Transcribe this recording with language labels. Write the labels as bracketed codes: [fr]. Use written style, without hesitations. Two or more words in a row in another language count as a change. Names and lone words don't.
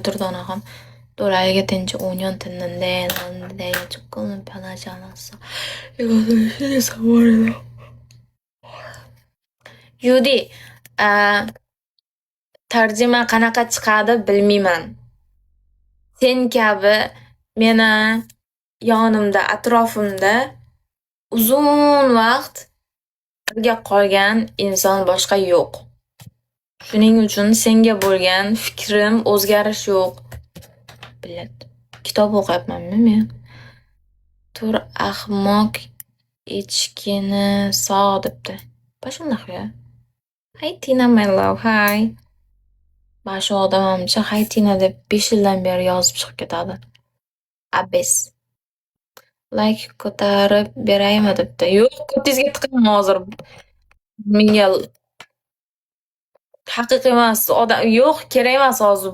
[ko] durdonaxon. 널 알게 된 지 5년 됐는데 난 내가 조금은 변하지 않았어. 이것은 신의 선물이다. [uz] Yudi, tarjima qanaqa chiqadi bilmayman. Sen kabi meni yonimda, atrofimda uzun vaqt birga qolgan inson boshqa yo'q. Shuning uchun senga bo'lgan fikrim o'zgarish yo'q. Bilet. Kitob o'qiyapmanmi men? Tur ahmoq echkini sog' debdi. Shundoq ya. [en] Hi Tina my love, hi. [uz] Mana shu odamcha hi Tina deb 5 yildan beri yozib chiqib ketadi. Abes. Like ko'tarib beraymi debdi. Yo'q, ko'tingizga tiqaman hozir. Menga haqiqiy emas, yo'q, kerak emas hozir.